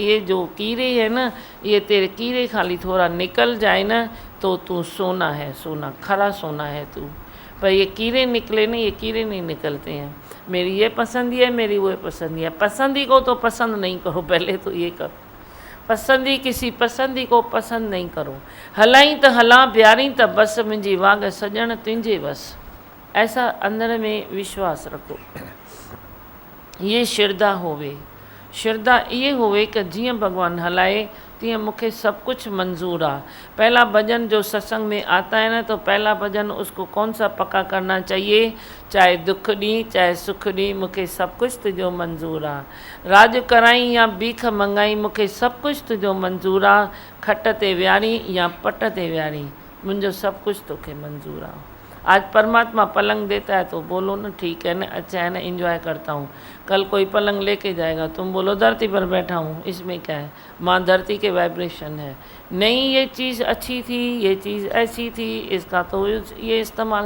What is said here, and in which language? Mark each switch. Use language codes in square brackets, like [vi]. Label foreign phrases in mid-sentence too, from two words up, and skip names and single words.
[hi] ये जो कीड़े है ना, ये तेरे कीड़े खाली थोड़ा निकल जाए ना, तो तू सोना है, सोना खरा सोना है तू। पर ये कीड़े निकले ना, ये कीड़े नहीं निकलते हैं। मेरी ये पसंद है, मेरी वो पसंद है। पसंदी को तो पसंद नहीं करो, पहले तो ये करो। पसंदी किसी पसंदी को पसंद नहीं करो। [sd] हलाई तो हला प्यारी तो बस, मुंहिंजी वाग सजण तुंहिंजे बस। [hi] ऐसा अंदर में विश्वास रखो। ये श्रद्धा होवे। श्रद्धा ये होवे कि [sd] जियां भगवान हलाए तीअं मूंखे सब कुछ मंजूर आ। [hi] पहला भजन जो सत्संग में आता है ना, तो पहला भजन उसको कौन सा पक्का करना चाहिए? [sd] चाहे दुख दी चाहे सुख दी, मूंखे सब कुछ तुझो मंजूर आ। राज कराई या भीख मंगाई, मूंखे सब कुछ तुझो मंजूर आ। खट ते वियारी या पट ते वियारी, मुंहिंजो सब कुछ तोखे मंजूर आ। [hi] आज परमात्मा पलंग देता है तो बोलो ना ठीक है ना, अच्छा है ना, एंजॉय करता हूँ। कल कोई पलंग लेके जाएगा, तुम बोलो धरती पर बैठा हूँ, इसमें क्या है? माँ धरती के वाइब्रेशन है। नहीं ये चीज़ अच्छी थी, ये चीज़ ऐसी थी, इसका तो ये इस्तेमाल।